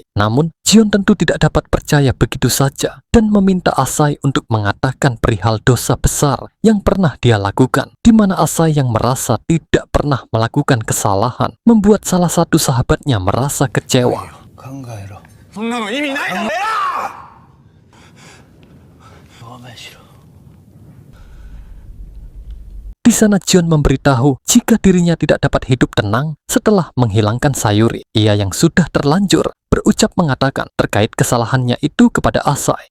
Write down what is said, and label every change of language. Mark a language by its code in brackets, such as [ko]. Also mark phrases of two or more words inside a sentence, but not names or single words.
[id] Namun, Jion tentu tidak dapat percaya begitu saja dan meminta Asai untuk mengatakan perihal dosa besar yang pernah dia lakukan, di mana Asai yang merasa tidak pernah melakukan kesalahan membuat salah satu sahabatnya merasa kecewa. [ja] そんなの意味ないだろ。 [id] Di sana Jion memberitahu jika dirinya tidak dapat hidup tenang setelah menghilangkan Sayuri. Ia yang sudah terlanjur berucap mengatakan terkait kesalahannya itu kepada Asai.